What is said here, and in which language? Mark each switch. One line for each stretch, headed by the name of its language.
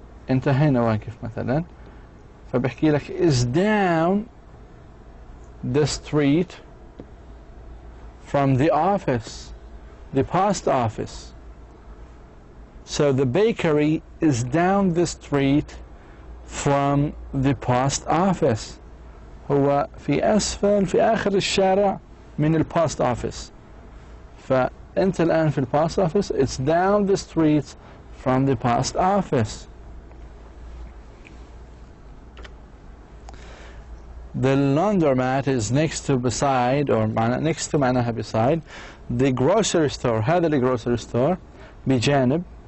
Arabic: انت هنا واقف مثلا فبحكي لك
English: is down the street from the office, the post office. So the bakery is down the street from the post office.
Arabic: هو في أسفل في آخر الشارع من البوست office. أنت الآن في البوست office.
English: It's down the street from the post office. The laundromat is next to beside, or next to
Arabic: معناها
English: beside the grocery store.
Arabic: هذا الgrocery store بجانب.